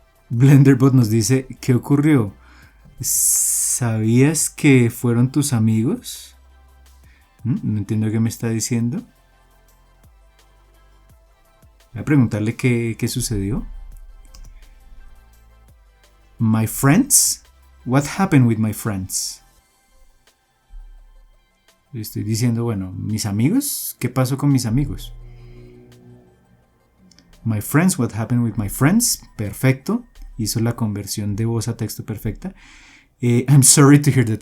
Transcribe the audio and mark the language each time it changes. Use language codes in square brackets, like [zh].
[es] Blenderbot nos dice, ¿qué ocurrió? ¿Sabías que fueron tus amigos? No entiendo qué me está diciendo. Voy a preguntarle qué sucedió. [en] My friends? What happened with my friends? [es] Estoy diciendo, bueno, mis amigos, ¿qué pasó con mis amigos? [en] My friends, what happened with my friends? [es] Perfecto. Hizo la conversión de voz a texto perfecta. [en] I'm sorry to hear that.